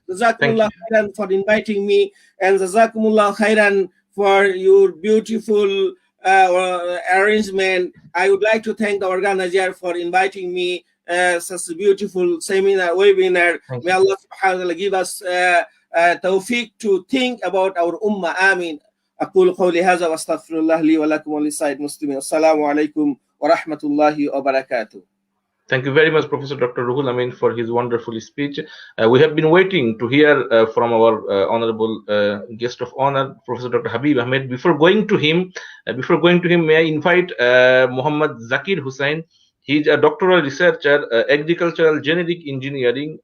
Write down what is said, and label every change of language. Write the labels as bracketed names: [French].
[English] Jazakumullah khairan for inviting me, and Jazakumullah khairan for your beautiful arrangement. I would like to thank the organizer for inviting me such a beautiful seminar, webinar. May Allah subhanahu wa ta'ala give us tawfiq to think about our ummah. Amin. [Arabic] أقول قولي هذا واستغفر الله لي ولكم ولسائر المسلمين. السلام عليكم ورحمة الله وبركاته. [English] Thank you very much, Professor Dr. Ruhul Amin, for his wonderful speech. We have been waiting to hear from our honorable guest of honor, Professor Dr. Habib Ahmed. Before going to him, may I invite Mohammed Zakir Hussain. He is a doctoral researcher, agricultural genetic engineering.